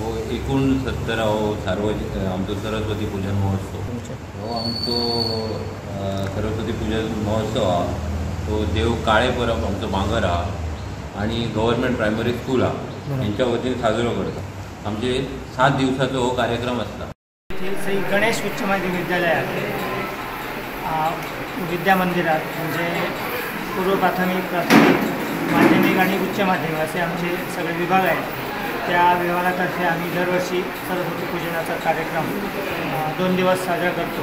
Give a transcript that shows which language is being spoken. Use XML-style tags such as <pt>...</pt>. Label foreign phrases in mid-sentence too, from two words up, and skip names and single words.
<kok>69 आमचो सरस्वती पूजन महोत्सव हो आमचो सरस्वती पूजन महोत्सव हा तो देव काळे परब आमचो भांगर हा आणि गव्हर्नमेंट प्रायमरी स्कूल हा यांच्या वतीन साजरो करता। आमचे 7 दिवसाचो हो कार्यक्रम असता।</kok> <mr>श्री गणेश उच्च माध्यमिक विद्यालयात विद्या मंदिरात म्हणजे पूर्व प्राथमिक माध्यमिक आणि उच्च माध्यमिक असे आमचे सगळे विभाग आहेत। त्या विभागातर्फे आम्ही दरवर्षी सरस्वती पूजनाचा कार्यक्रम 2 दिवस साजरा करतो।</mr>